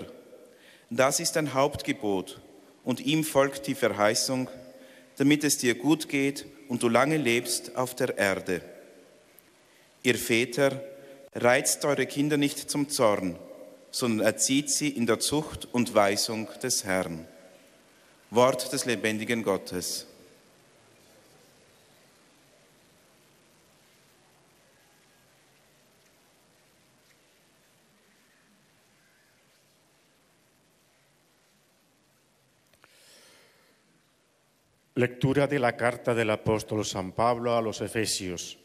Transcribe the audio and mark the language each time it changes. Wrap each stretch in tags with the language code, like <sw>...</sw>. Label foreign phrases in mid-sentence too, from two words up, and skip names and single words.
<de>Das ist ein Hauptgebot, und ihm folgt die Verheißung, damit es dir gut geht und du lange lebst auf der Erde. Ihr Väter, reizt eure Kinder nicht zum Zorn, sondern erzieht sie in der Zucht und Weisung des Herrn. Wort des lebendigen Gottes.</de> <es>Lectura de la carta del apóstol San Pablo a los Efesios.</es>